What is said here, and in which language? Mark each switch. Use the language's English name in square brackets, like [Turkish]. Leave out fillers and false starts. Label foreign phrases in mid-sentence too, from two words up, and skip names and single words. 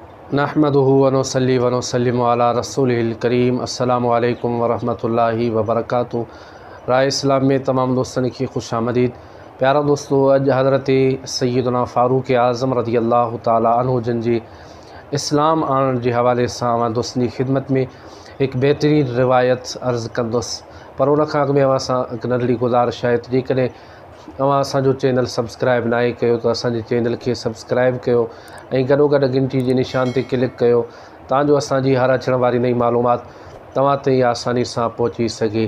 [Arabic] نحمده ونصلي ونسلم على رسوله الكريم. السلام عليكم ورحمة الله وبركاته. [Urdu] راہ اسلام میں تمام دوستن کی خوش آمدید. [Sindhi] प्यारा दोस्तों, अज हज़रत सैयदना फ़ारूक़ आज़म [Arabic] رضي الله تعالى عنه [Sindhi] जन जी इस्लाम आणण जे हवाले सां मां दोस्तनि जी ख़िदमत में एक बेहतरीन रिवायत अर्ज़ कंदुसि, पर उन खां अॻु में अवां सां हिकु नंढड़ी गुज़ारिश आहे त जेकॾहिं अवां असांजो चैनल सब्सक्राइब नाहे कयो त असांजे चैनल खे सब्सक्राइब कयो ऐं गॾोगॾु घंटी जे निशान ते क्लिक कयो ताजो असांजी हर अचण वारी नई मालूमात तव्हां ताईं आसानी सां पहुची सघे।